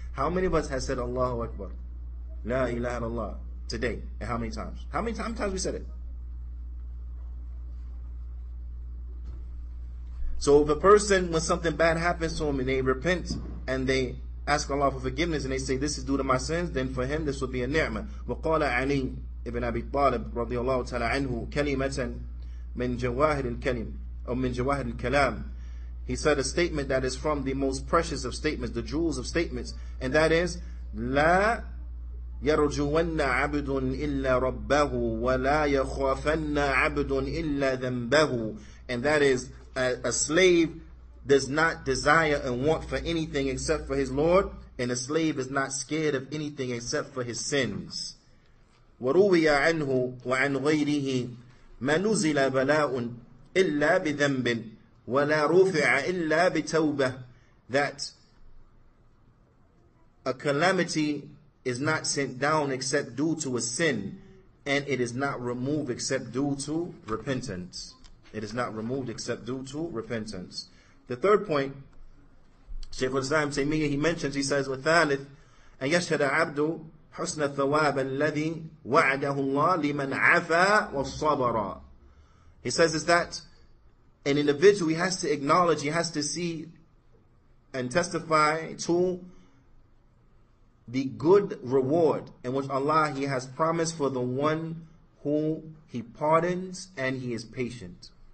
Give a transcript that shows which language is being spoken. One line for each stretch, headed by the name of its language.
English: How many of us have said Allahu Akbar, la ilaha illallah today, and how many times? How many times we said it? So if a person, when something bad happens to him and they repent and they ask Allah for forgiveness and they say, this is due to my sins, then for him this will be a ni'mah.
Arabic: وَقَالَ عَلِي ibn Abi Talib رضي الله تعالى عنه كلمة من جواهر الكلم أو من جواهر الكلام.
English: He said a statement that is from the most precious of statements, the jewels of statements, and that is
Arabic: لا يرجون عبد إلا ربه ولا يخافن عبد إلا ذنبه.
English: And that is, a slave does not desire and want for anything except for his Lord, and a slave is not scared of anything except for his sins.
Arabic: وروي عنه وعن غيره ما نزل بلاء إلا بذنب ولا رفع إلا بتوبة.
English: That a calamity is not sent down except due to a sin, and it is not removed except due to repentance. It is not removed except due to repentance. The third point, Shaykh al-Islam Taymiyyah, he mentions, he says,
Arabic: وَثَالِث أَن يَشْهَدَ عَبْدُ حُسْنَ الثَّوَابَ الَّذِي وَعَدَهُ اللَّهِ لِمَنْ عَفَى وَالصَّبَرَ.
English: He says is that an individual, he has to acknowledge, he has to see and testify to the good reward in which Allah, he has promised for the one who he pardons and he is patient.